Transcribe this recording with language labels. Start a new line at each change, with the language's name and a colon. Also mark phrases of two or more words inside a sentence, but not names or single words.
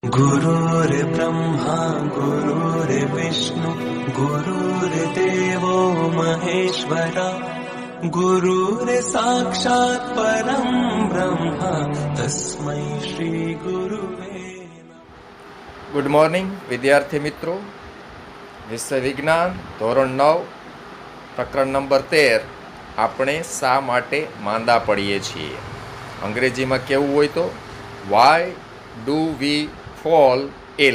Sanskrit: गुरुर्ब्रह्मा गुरुर्विष्णु गुरुर्देवो महेश्वरा गुरुर्साक्षात् परं ब्रह्म तस्मै श्री गुरुवे नमः।
English: Good morning
Gujarati: વિદ્યાર્થી મિત્રો, વિષય વિજ્ઞાન ધોરણ 9 પ્રકરણ નંબર 13 આપણે શા માટે માંદા પડીએ છીએ. અંગ્રેજીમાં કેવું હોય તો
English: Why do we fall ill.